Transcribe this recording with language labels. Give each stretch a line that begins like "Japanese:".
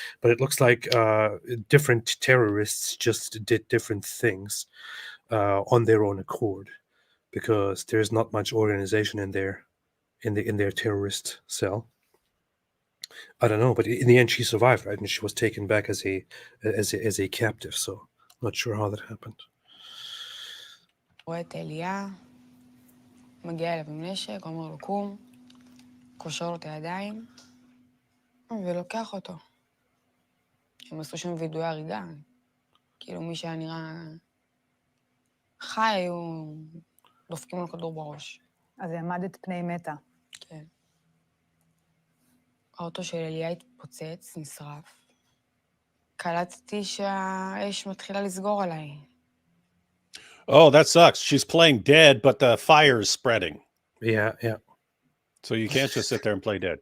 English: But it looks like different terrorists just did different things on their own accord, because there's not much organization in their terrorist cell. I don't know, but in the end, she survived, right? And she was taken back as a captive. So not sure how that happened.
Hebrew: רואה את אליה, מגיע אליו עם נשק, אומר לו קום, קושר לו את הידיים, ולוקח אותו. הם עשו שם וידואי הריגה. כאילו מי שהיה נראה חי, היו דופקים לו כדור בראש. אז העמדת פני מתה. כן. האוטו של אליה התפוצץ, נשרף. קלטתי שהאש מתחילה לסגור עליי.
English: Oh, that sucks. She's playing dead, but the fire is spreading. Yeah. So you can't just sit there and play dead.